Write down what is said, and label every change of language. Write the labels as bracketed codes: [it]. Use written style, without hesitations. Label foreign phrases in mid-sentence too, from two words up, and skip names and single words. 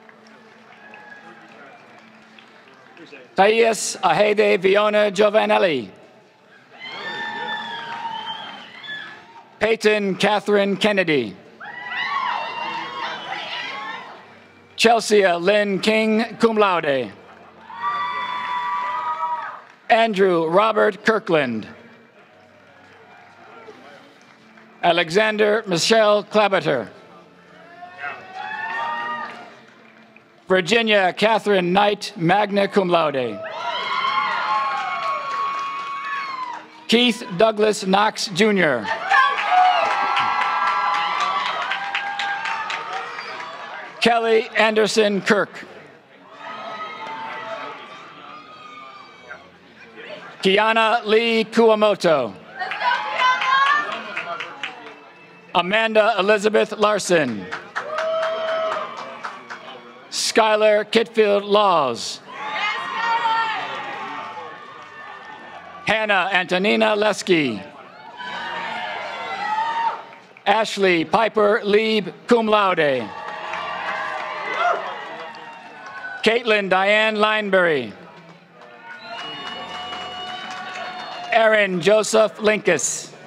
[en] Thais Ahede Viona Giovanelli. Peyton Catherine Kennedy. Chelsea Lynn King, [la] cum laude. [en] Andrew Robert Kirkland. Alexander Michelle Clabater. Virginia Catherine Knight, [la] magna cum laude. [en] Keith Douglas Knox, Jr. Kelly Anderson Kirk. Kiana Lee Kuamoto. Amanda Elizabeth Larson. Skylar Kitfield Laws. Hannah Antonina Lesky. Ashley Piper Lieb, [la] cum laude. [en] Caitlin Diane Lineberry. Aaron Joseph Linkus.